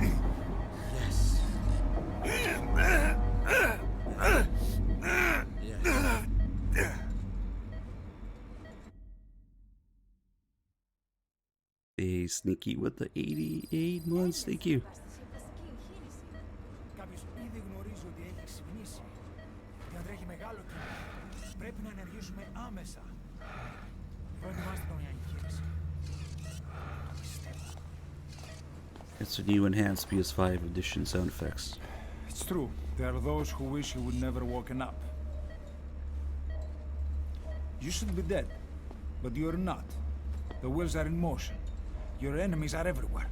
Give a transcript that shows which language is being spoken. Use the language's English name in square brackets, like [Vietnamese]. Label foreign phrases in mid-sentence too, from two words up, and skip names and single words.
[English] Yes. Hey, Sneaky with the 88 months. Thank you. [Greek] Κάποιος ήδη γνωρίζει ότι έχει ξυπνήσει. Και αν τρέχει μεγάλο κίνδυνο, πρέπει να ενεργήσουμε άμεσα. Προετοιμάστε τον για εγχείρηση. Πιστεύω. [English] It's a new enhanced PS5 edition sound effects. It's true. There are those who wish you would never woken up. You should be dead, but you're not. The wheels are in motion. Your enemies are everywhere.